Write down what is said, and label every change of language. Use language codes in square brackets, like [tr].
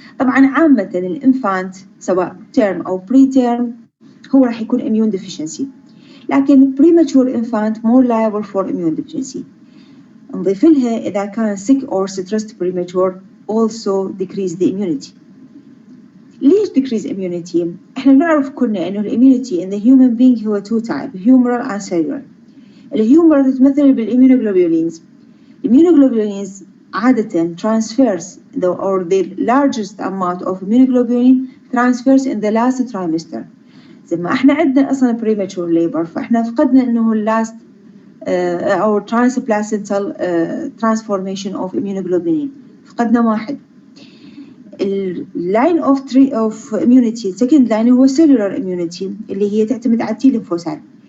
[ar] طبعا عامة الانفانت سواء [en] term أو preterm [ar] هو راح يكون [en] immune deficiency، لكن premature infant more liable for immune deficiency. [ar] نضيف لها إذا كان [en] sick or stressed premature also decrease the immunity. ليش decrease immunity؟ [ar] احنا نعرف كلنا إنه [en] immunity in the human being هو two type humoral and cellular. [ar] الهيومر تتمثل [en] بالimmunoglobulins. Immunoglobulins عادة transfers or the largest amount of immunoglobulin transfers in the last trimester. [ar] زي ما احنا عندنا أصلا premature labor فاحنا فقدنا إنه last أو [en] transplacental transformation of immunoglobulin [ar] فقدنا واحد. [en] line of immunity second line هو cellular immunity [ar] اللي هي تعتمد على [en] T lymphocyte.